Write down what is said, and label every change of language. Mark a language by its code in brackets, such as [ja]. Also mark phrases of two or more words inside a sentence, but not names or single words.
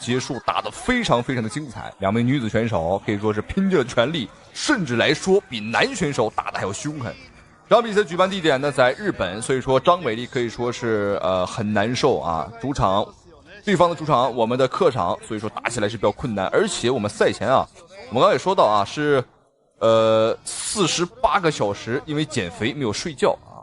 [zh] 結束，打得非常非常的精彩。2名女子選手可以說是拼盡了全力，甚至來說比男選手打得還要兇狠。這場比賽舉辦地點呢在日本，所以說張偉麗可以說是很難受啊。主場，對方的主場，我們的客場，所以說打起來是比較困難。而且我們賽前啊，我們剛剛也說到啊，是48個小時因為減肥沒有睡覺啊。